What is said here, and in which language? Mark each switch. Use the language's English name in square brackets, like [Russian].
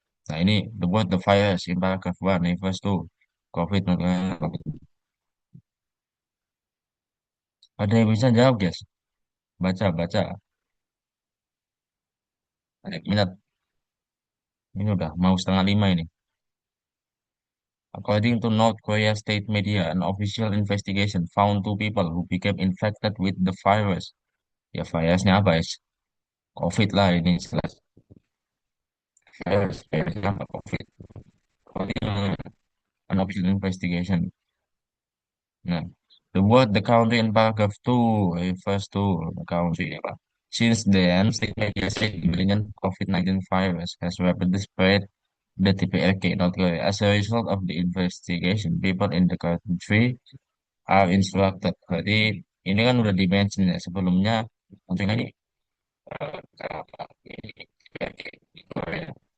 [Indonesian] Nah ini [English] the word the virus in paragraph 1 refers to COVID. [Indonesian] Ada yang bisa jawab, guys? Baca, baca. Minat. Ini udah mau setengah lima ini. [English] According to North Korea state media, an official investigation found two people who became infected with the virus. [Indonesian] Ya, virusnya apa, guys? COVID lah ini jelas. Virusnya apa? COVID. [English] According to an official investigation. [Indonesian] Nah, [English] the word the country in paragraph 2 refers to the country. [Indonesian] Ya, Pak. [English] Since then, state media said the variant COVID-19 virus has rapidly spread the TPRK North Korea. As a result of the investigation, people in the country are instructed. [Indonesian] Jadi ini kan udah di-mention ya sebelumnya. Tentunya ini ini TPRK di Korea.